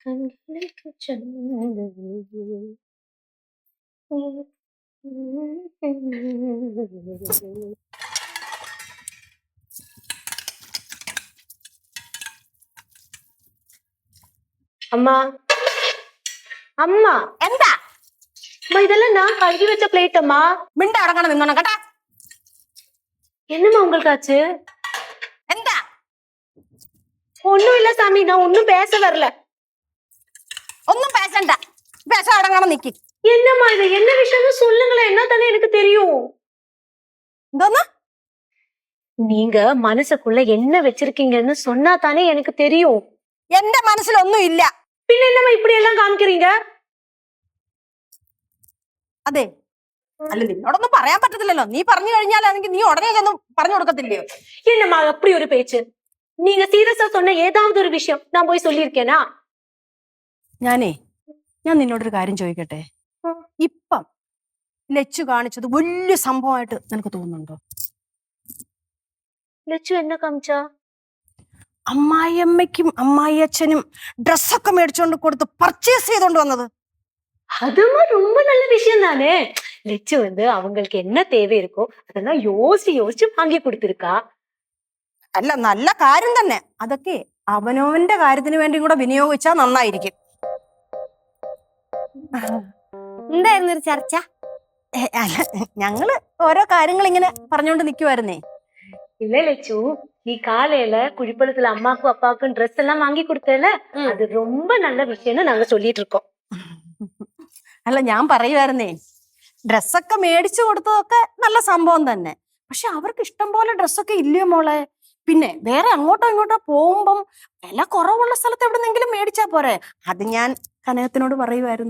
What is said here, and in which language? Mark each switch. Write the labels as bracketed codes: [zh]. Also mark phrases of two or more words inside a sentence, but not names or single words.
[ta] கண்களுக்கு சொந்தம் அம்மா அம்மா [ml] എന്താ [ta] அம்மா இதெல்லாம் நான் கழுவி வச்ச பிளேட் அம்மா. [ml] മിണ്ട അടങ്ങണം നിന്നോണം കേട്ടാ. [ta] என்னம்மா உங்களுக்கு ஆச்சு? [ml] എന്താ [ta] ஒண்ணும் இல்ல சாமி, நான் ஒண்ணும் பேச வரல. [ml] ഒന്നും പേശണ്ട, പേശ അടങ്ങണം നിക്ക്. [ta] என்னம்மா இது என்ன விஷயம்னு சொல்லுங்களேன், என்ன தானே எனக்கு தெரியும். [ml] എന്തോന്ന് [ta] நீங்க மனசுக்குள்ள என்ன வச்சிருக்கீங்கன்னு சொன்னா தானே எனக்கு தெரியும். [ml] എന്റെ മനസ്സിലൊന്നും ഇല്ല. பின்ன என்னம்மா இப்படி எல்லாம் காமிக்கிறீங்க? അതെ, അല്ല നിന്നോടൊന്നും പറയാൻ പറ്റത്തില്ലല്ലോ. നീ പറഞ്ഞു കഴിഞ്ഞാലാണെങ്കിൽ നീ ഉടനെ ചെന്ന് പറഞ്ഞു കൊടുക്കത്തില്ലയോ? [ta] என்னம்மா அப்படி ஒரு பேச்சு? நீங்க சீரியஸா சொன்ன ஏதாவது ஒரு விஷயம் நான் போய் சொல்லியிருக்கேனா? [ml] ഞാൻ നിന്നോടൊരു കാര്യം ചോദിക്കട്ടെ. ഇപ്പം ലച്ചു കാണിച്ചത് വലിയ സംഭവമായിട്ട് നിനക്ക് തോന്നുന്നുണ്ടോ? [ta] லட்சு என்ன காமிச்சா? [ml] അമ്മായിയമ്മയ്ക്കും അമ്മായി അച്ഛനും ഡ്രസ്സൊക്കെ മേടിച്ചോണ്ട് കൊടുത്ത് പർച്ചേസ് ചെയ്തോണ്ട് വന്നത്. [ta] அதுமா ரொம்ப நல்ல விஷயம் தானே. லட்சு வந்து அவங்களுக்கு என்ன தேவை இருக்கோ அதெல்லாம் யோசிச்சு யோசிச்சு வாங்கி கொடுத்திருக்கா. [ml] അല്ല, നല്ല കാര്യം തന്നെ. അതൊക്കെ അവനവന്റെ കാര്യത്തിന് വേണ്ടി കൂടെ വിനിയോഗിച്ചാൽ നന്നായിരിക്കും. എന്തായിരുന്നു ഒരു ചർച്ച? അല്ല, ഞങ്ങള് ഓരോ കാര്യങ്ങൾ ഇങ്ങനെ പറഞ്ഞുകൊണ്ട് നിക്കുവായിരുന്നേ. [ta] இல்ல லட்சு, நீ காலையில குழிப்பழத்துல அம்மாக்கும் அப்பாவுக்கும் ட்ரெஸ் எல்லாம் வாங்கி கொடுத்தல, அது ரொம்ப நல்ல விஷயம்னு நாங்க சொல்லிட்டு இருக்கோம். [ml] അല്ല, ഞാൻ പറയുമായിരുന്നേ, ഡ്രസ്സൊക്കെ മേടിച്ചു കൊടുത്തതൊക്കെ നല്ല സംഭവം തന്നെ. പക്ഷെ അവർക്ക് ഇഷ്ടം പോലെ ഡ്രസ്സൊക്കെ ഇല്ലയോ മോളെ? പിന്നെ വേറെ അങ്ങോട്ടോ ഇങ്ങോട്ടോ പോകുമ്പം വില കുറവുള്ള സ്ഥലത്ത് എവിടെന്നെങ്കിലും മേടിച്ചാ പോരെ? അത് ഞാൻ കനകത്തിനോട് പറയുമായിരുന്നു.